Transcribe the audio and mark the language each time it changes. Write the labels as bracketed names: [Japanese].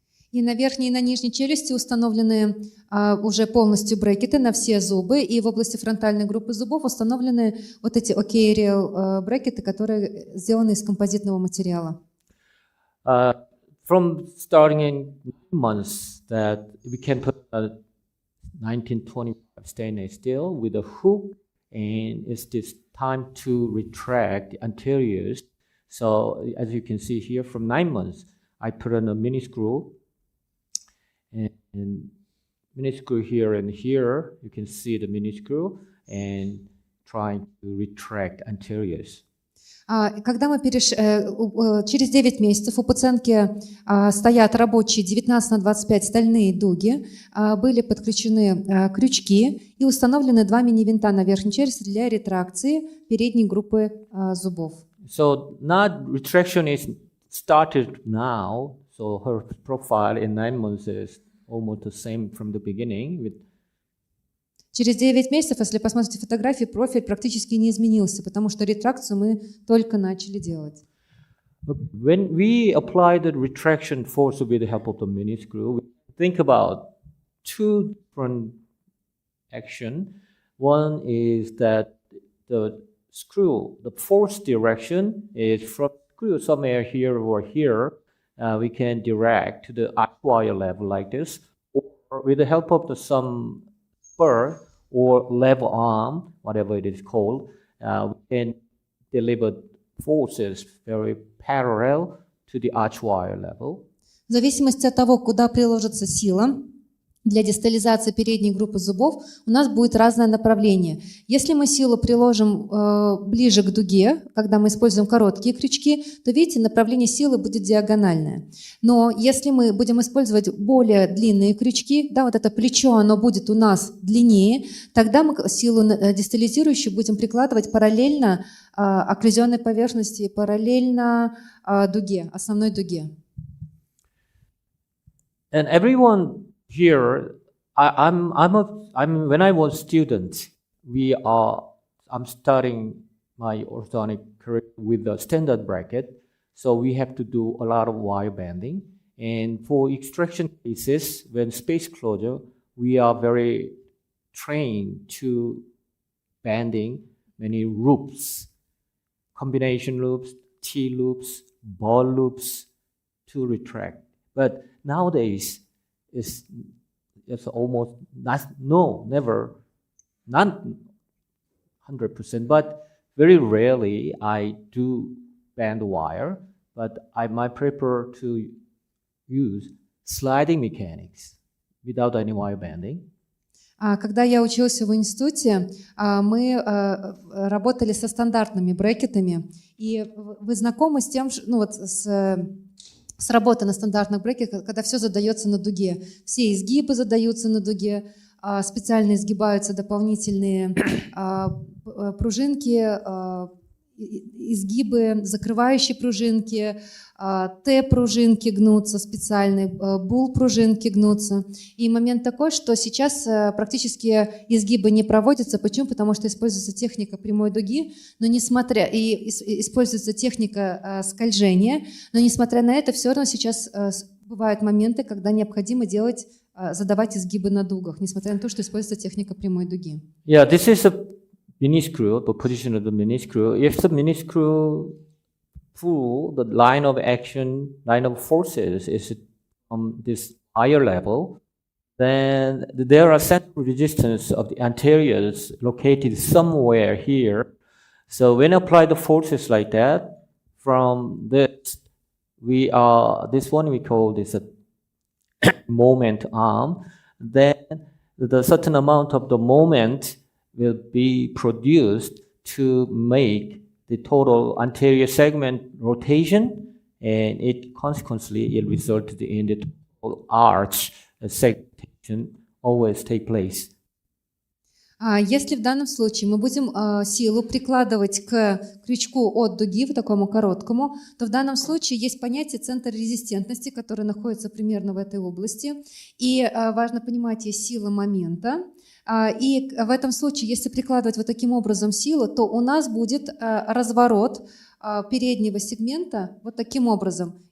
[Russian] И на верхней и на нижней челюсти установлены уже полностью брекеты на все зубы, и в области фронтальной группы зубов установлены вот эти OK-Real брекеты, которые сделаны из композитного материала. [English] From starting in 9 months, that we can put a 1925 stainless steel with a hook, and it's this time to retract the anteriors. So as you can see here, from 9 months, I put on a mini screw. And mini screw here and here, you can see the mini screw and trying to retract anteriors. [Russian] Когда мы через 9 месяцев у пациентки стоят рабочие 19 на 25 стальные дуги, были подключены крючки и установлены 2 мини-винта на верхней челюсти для ретракции передней группы зубов. [English] So now retraction is started now. So her profile in 9 months is almost the same from the beginning. [Russian] Через 9 месяцев, если посмотрите фотографии, профиль практически не изменился, потому что ретракцию мы только начали делать. [English] When we apply the retraction force with the help of the mini screw, we think about 2 different actions. One is that the screw, the force direction is from screw somewhere here or here. We can direct to the arch wire level like this, or with the help of some spur or lever arm, whatever it is called, we can deliver forces very parallel to the arch wire level. [Russian] В зависимости от того, куда приложится сила для дистализации передней группы зубов, у нас будет разное направление. Если мы силу приложим ближе к дуге, когда мы используем короткие крючки, то, видите, направление силы будет диагональное. Но если мы будем использовать более длинные крючки, да, вот это плечо, оно будет у нас длиннее, тогда мы силу дистализирующую будем прикладывать параллельно окклюзионной поверхности, параллельно дуге, основной дуге. [English] And everyone here, when I was student, I'm starting my orthodontic career with a standard bracket, so we have to do a lot of wire banding. And for extraction cases, when space closure, we are very trained to banding many loops, combination loops, T-loops, ball loops to retract. But nowadays, it's almost never, not 100%, but very rarely I do band wire, but I might prefer to use sliding mechanics without any wire banding. [Russian] Когда я учился в институте, мы работали со стандартными брекетами, и вы знакомы с тем, с работой на стандартных брекетах, когда все задается на дуге. Все изгибы задаются на дуге, специально изгибаются дополнительные пружинки, изгибы, закрывающие пружинки, Т-пружинки гнутся специальные, Бул-пружинки гнутся. И момент такой, что сейчас практически изгибы не проводятся. Почему? Потому что используется техника прямой дуги, но используется техника скольжения, но несмотря на это, все равно сейчас бывают моменты, когда необходимо делать задавать изгибы на дугах, несмотря на то, что используется техника прямой дуги. [English] Yeah, this is a mini screw, the position of the mini screw. If the mini screw pull, the line of action, line of forces is on this higher level, then there are central resistance of the anteriors located somewhere here. So when apply the forces like that, from this, this one we call this a moment arm, then the certain amount of the moment will be produced to make the total anterior segment rotation, and it consequently it resulted in the total arch segmentation always take place. [Russian] Если в данном случае мы будем силу прикладывать к крючку от дуги, в такому короткому, то в данном случае есть понятие центра резистентности, который находится примерно в этой области. И важно понимать, есть сила момента. И в этом случае, если прикладывать вот таким образом силу, то у нас будет разворот переднего сегмента вот таким образом.